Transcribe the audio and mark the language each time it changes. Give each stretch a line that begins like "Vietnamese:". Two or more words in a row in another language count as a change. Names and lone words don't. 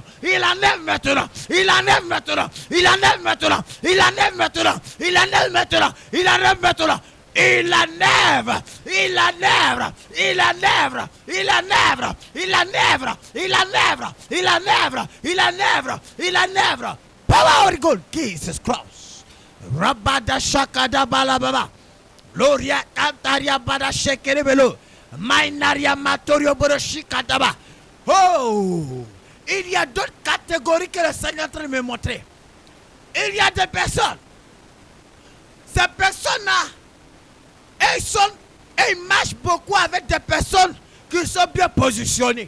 French: Il enlève maintenant. Il enlève maintenant. Il enlève maintenant. Il enlève maintenant. Il enlève maintenant. Il enlève maintenant. Il enlève, il enlève, il enlève, il enlève, il enlève, il enlève, il enlève, il enlève, il enlève.
English: Power of God, Jesus Christ. Rabada shakada balababa. Gloria cantaria bada shekerebelo. Mainaria matorio boroshikadaba.
French: Oh, il y a d'autres catégories que le Seigneur est en train de me montrer. Il y a des personnes. Ces personnes-là, ils marchent beaucoup avec des personnes qui sont bien positionnées.